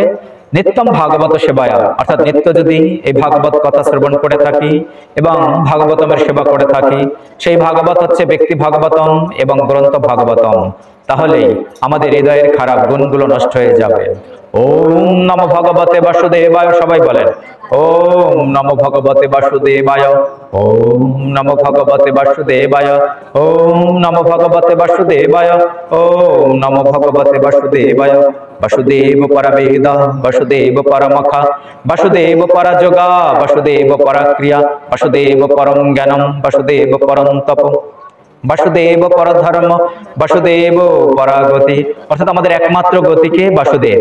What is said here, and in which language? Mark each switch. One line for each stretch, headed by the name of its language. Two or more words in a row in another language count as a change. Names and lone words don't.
Sanskrit: নিত্যম ভাগবত সেবায়া,
Bangla: অর্থাৎ নিত্য যদি এই ভাগবত কথা শ্রবণ করে থাকি এবং ভাগবতমের সেবা করে থাকি, সেই ভাগবত হচ্ছে ব্যক্তি ভাগবতম এবং গ্রন্থ ভাগবতম, তাহলে আমাদের হৃদয়ের খারাপ গুণগুলো নষ্ট হয়ে যাবে।
Sanskrit: ওম নমো ভগবতে বাসুদেবায়,
Bangla: সবাই বলেন
Sanskrit: ওম নমো ভগবতে বাসুদেবায়। ওম নমো ভগবতে বাসুদেবায়। ওম নমো ভগবতে বাসুদেবায়। ওম নমো ভগবতে বাসুদেবায়। বাসুদেব পরবেদ বাসুদেব পরমখা বাসুদেব পরযোগা বাসুদেব পরক্রিয়া বাসুদেব পরম জ্ঞানম বাসুদেব পরম তপ বাসুদেব পরধর্ম বাসুদেব পরাগতি।
Bangla: অর্থাৎ আমাদের একমাত্র গতিকে বাসুদেব।